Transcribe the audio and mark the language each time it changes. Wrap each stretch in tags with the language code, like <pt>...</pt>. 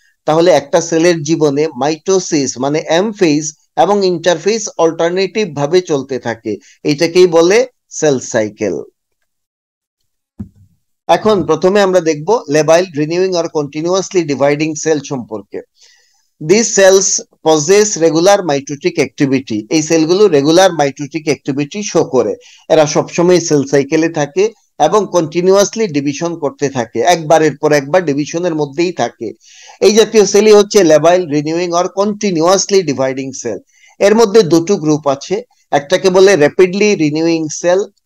<bn>তাহলে একটা সেলের জীবনে মাইটোসিস মানে এম ফেজ এবং ইন্টারফেজ অল্টারনেটিভ ভাবে চলতে থাকে। এটাকেই বলে সেল সাইকেল। এখন প্রথমে আমরা দেখব লেবাইল, renewing or continuously dividing sell সম্পর্কে।</bn> <en>These cells possess regular mitotic activity.</en> <bn>এই সেলগুলো রেগুলার মাইটোটিক অ্যাক্টিভিটি শো করে। এরা সবসময় সেল সাইকেলে থাকে এবং কন্টিনিউয়াসলি ডিভিশন করতে থাকে, একবারের পর একবার ডিভিশনের মধ্যেই থাকে। এই জাতীয় সেলই হচ্ছে লেবাইল, renewing or continuously dividing sell. এর মধ্যে দুটো গ্রুপ আছে। একটাকে বলে র্যাপিডলি রিনিউইং সেল,</bn>